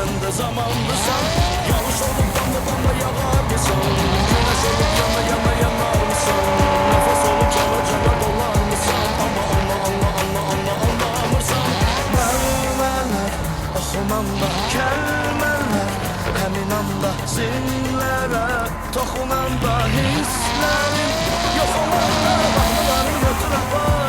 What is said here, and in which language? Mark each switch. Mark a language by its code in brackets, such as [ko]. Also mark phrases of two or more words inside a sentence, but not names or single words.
[tr] zamanlısan Yağış olup damla damla yağar mısın? Güneş olup yana yana yanar mısın? Nefes olup cana cana dolar mısın? [az] Ama anlamırsan Məlmələr oxumanda kəlmələr Həmin anda zillərə toxunanda hisslərim Yox olanda baxmalarım götür apar